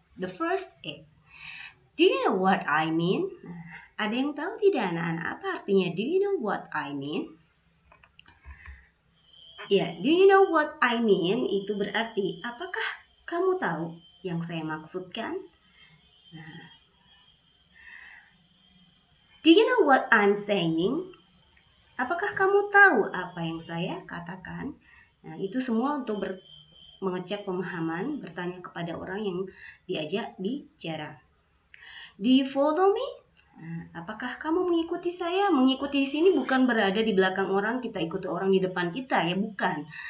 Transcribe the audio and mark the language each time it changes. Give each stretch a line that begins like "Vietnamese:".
English: The first is, do you know what I mean?
Indonesian: Ada yang tahu tidak anak-anak apa artinya
English: do you know what I mean? Ya, do you know what I mean?
Indonesian: Itu berarti, apakah kamu tahu yang saya maksudkan?
English: Nah, do you know what I'm saying?
Indonesian: Apakah kamu tahu apa yang saya katakan? Nah, itu semua untuk mengecek pemahaman, bertanya kepada orang yang diajak bicara.
English: Do you follow me?
Indonesian: Nah, apakah kamu mengikuti saya? Mengikuti di sini bukan berada di belakang orang, kita ikuti orang di depan kita ya, bukan.